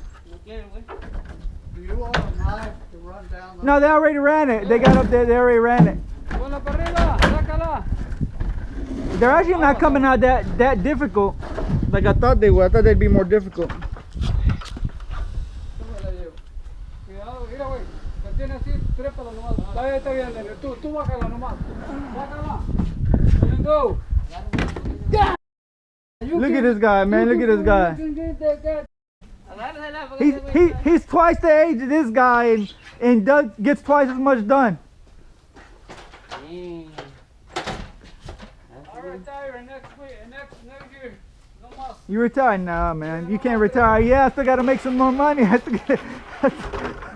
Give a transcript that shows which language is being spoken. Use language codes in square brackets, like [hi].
[es] No quieren, güey. [en] You want a knife to run down the... No, they already ran it. They got up there. They already ran it. [es] Ponla para arriba, sácala. [en] They're actually not coming out that difficult. Like I thought they were. I thought they'd be more difficult. [es] Tú me la llevo. Cuidado, mira, güey. La tiene así, trépala nomás. Está bien, nene. Tú bájala nomás. Bájala. [en] Let him go. Yeah. Look at this guy, man. Look at this guy. [es] Agárrala, porque ese güey está- [en] He's twice the age of this guy and Doug gets twice as much done. [es] Sí. [en] I retire next year. [es] No más. [en] You retired? Nah, man. You can't retire. Yeah, I still got to make some more money. I still gotta-